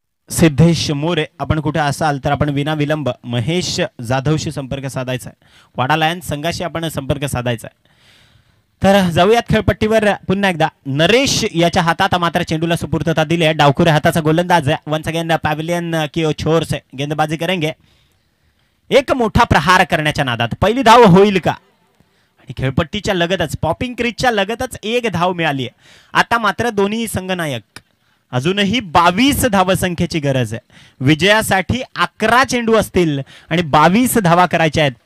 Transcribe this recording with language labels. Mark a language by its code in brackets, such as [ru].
[mr] सिद्धेश मोरे, आपण कुठे असाल तर आपण विना विलंब महेश जाधवशी संपर्क साधायचा आहे. वाडा लायन्स संघाशी आपण संपर्क साधायचा आहे. तर जाऊयात खेळपट्टीवर पुन्हा एकदा. नरेश याच्या हातात मात्र चेंडूला सुपूर्तता दिली आहे. डावखुऱ्या हाताचा गोलंदाज आहे. [en] once again [hi] पॅव्हिलियन की छोर से गेंदबाजी करेंगे. [mr] एक मोठा प्रहार करण्याच्या नादात पहिली धाव होईल का? आणि खेळपट्टीच्या लगतच पॉपिंग क्रीजच्या लगतच एक धाव मिळाली आहे. आता मात्र दोन्ही संघनायक अजूनही 22 धावसंख्येची गरज आहे. विजयासाठी 11 चेंडू असतील आणि 22 धावा करायच्या आहेत.